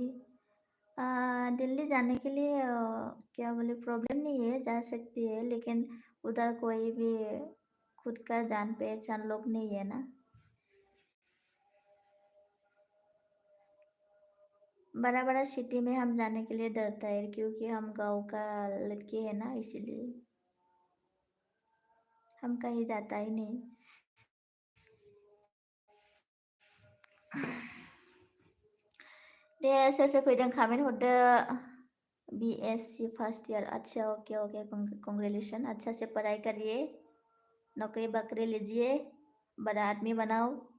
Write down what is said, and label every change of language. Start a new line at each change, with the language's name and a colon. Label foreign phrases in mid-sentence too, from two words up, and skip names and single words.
Hindi: दिल्ली जाने के लिए क्या बोले, प्रॉब्लम नहीं है, जा सकती है, लेकिन उधर कोई भी खुद का जान पहचान लोग नहीं है ना। बड़ा बड़ा सिटी में हम जाने के लिए डरता है, क्योंकि हम गांव का लड़के हैं ना, इसीलिए हम कहीं जाता ही नहीं।
Bodo: दे सोर फैदों कमेन्ट हरदो।
Hindi: BSc
English: first year,
Hindi: अच्छा
English: okay okay,
Hindi: कॉन्ग्रेचुलेशन, अच्छा से पढ़ाई करिए, नौकरी बकरी लीजिए, बड़ा आदमी बनाओ।